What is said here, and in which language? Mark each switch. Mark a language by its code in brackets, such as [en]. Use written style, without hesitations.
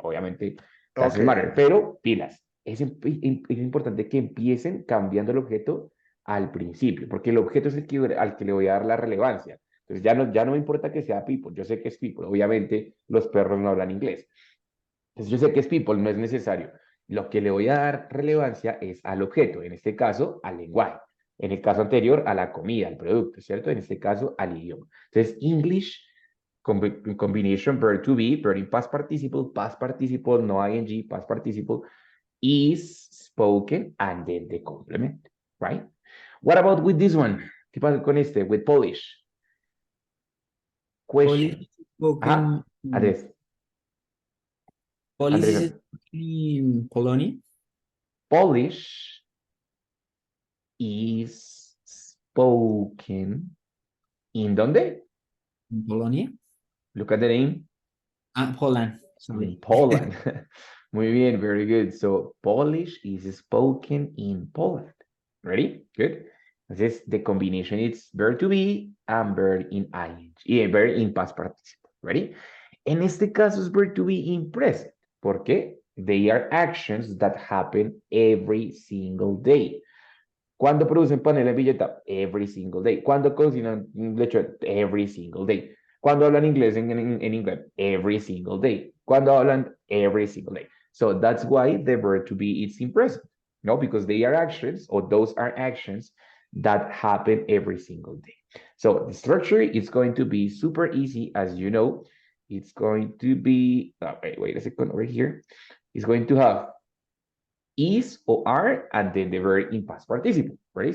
[es] Obviamente, [en] doesn't matter, [es] pero pilas. Es importante que empiecen cambiando el objeto al principio, porque el objeto es el que, al que le voy a dar la relevancia. Entonces ya no me importa que sea people, yo sé que es people. Obviamente, los perros no hablan inglés. Entonces yo sé que es people, no es necesario. Lo que le voy a dar relevancia es al objeto, en este caso al lenguaje. En el caso anterior, a la comida, al producto, ¿cierto? En este caso, al idioma. [en] Entonces, English, combination verb to be, verb in past participle, no ing, past participle, is spoken, and then the complement, right? What about with this one? [es] ¿Qué pasa con este? [en] With Polish. Question. Polish spoken Andrés. Polish is Andrés. spoken in Polonia. Polish is spoken in ¿dónde? In Polonia. Look at the name. Poland. In Sorry. Poland. [es] Muy bien, [en] very good. So Polish is spoken in Poland. Ready? Good. Entonces, the combination is verb to be and verb in ing. Y verb in past participle. Ready? [es] En este caso es [en] verb to be in present. [es] ¿Por qué? [en] They are actions that happen every single day. [es] ¿Cuándo producen panela en billeta? [en] Every single day. [es] ¿Cuándo cocinan lechón? [en] Every single day. [es] ¿Cuándo hablan inglés en inglés? [en] Every single day. [es] ¿Cuándo hablan? [en] Every single day. So that's why the verb to be is in present. No, because they are actions, or those are actions that happen every single day. So the structure is going to be super easy, as you know. It's going to be, wait a second, over here. It's going to have is or are, and then the verb in past participle, right?